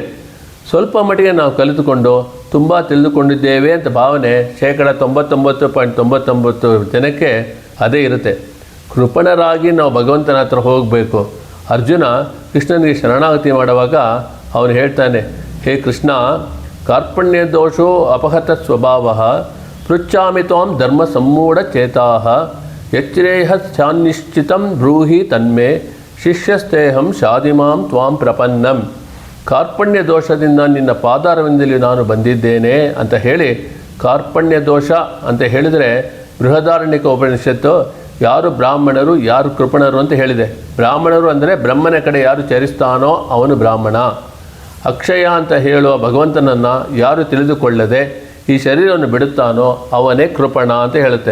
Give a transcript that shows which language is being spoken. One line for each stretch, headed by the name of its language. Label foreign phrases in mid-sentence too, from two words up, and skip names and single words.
Kannada: ಸ್ವಲ್ಪ ಮಟ್ಟಿಗೆ ನಾವು ಕಲಿತುಕೊಂಡು ತುಂಬ ತಿಳಿದುಕೊಂಡಿದ್ದೇವೆ ಅಂತ ಭಾವನೆ 99.99% ಜನಕ್ಕೆ ಅದೇ ಇರುತ್ತೆ. ಕೃಪಣರಾಗಿ ನಾವು ಭಗವಂತನ ಹತ್ರ ಹೋಗಬೇಕು. ಅರ್ಜುನ ಕೃಷ್ಣನಿಗೆ ಶರಣಾಗತಿ ಮಾಡುವಾಗ ಅವನು ಹೇಳ್ತಾನೆ, ಹೇ ಕೃಷ್ಣ,
Sanskrit: ಕಾರ್ಪಣ್ಯ ದೋಷೋ ಅಪಹತ ಸ್ವಭಾವ ಪೃಚ್ಛಾಮಿ ತ್ವಾಂ ಧರ್ಮ ಸಮ್ಮೂಢ ಚೇತಾಃ ಯಚ್ರೇಹ ಚಾನಿಶ್ಚಿತಂ ಬ್ರೂಹಿ ತನ್ಮೇ ಶಿಷ್ಯಸ್ತೇಹಂ ಶಾದಿಮಾಂ ತ್ವಾಂ ಪ್ರಪನ್ನಂ.
Kannada: ಕಾರ್ಪಣ್ಯ ದೋಷದಿಂದ ನಿನ್ನ ಪಾದಾರವಿಂದಲಿ ನಾನು ಬಂದಿದ್ದೇನೆ ಅಂತ ಹೇಳಿ, ಕಾರ್ಪಣ್ಯ ದೋಷ ಅಂತ ಹೇಳಿದರೆ ಬೃಹದಾರಣ್ಯಕ ಉಪನಿಷತ್ತು ಯಾರು ಬ್ರಾಹ್ಮಣರು ಯಾರು ಕೃಪಣರು ಅಂತ ಹೇಳಿದೆ. ಬ್ರಾಹ್ಮಣರು ಅಂದರೆ ಬ್ರಹ್ಮನ ಕಡೆ ಯಾರು ಚರಿಸ್ತಾನೋ ಅವನು ಬ್ರಾಹ್ಮಣ. ಅಕ್ಷಯ ಅಂತ ಹೇಳುವ ಭಗವಂತನನ್ನು ಯಾರು ತಿಳಿದುಕೊಳ್ಳದೆ ಈ ಶರೀರವನ್ನು ಬಿಡುತ್ತಾನೋ ಅವನೇ ಕೃಪಣ ಅಂತ ಹೇಳುತ್ತೆ.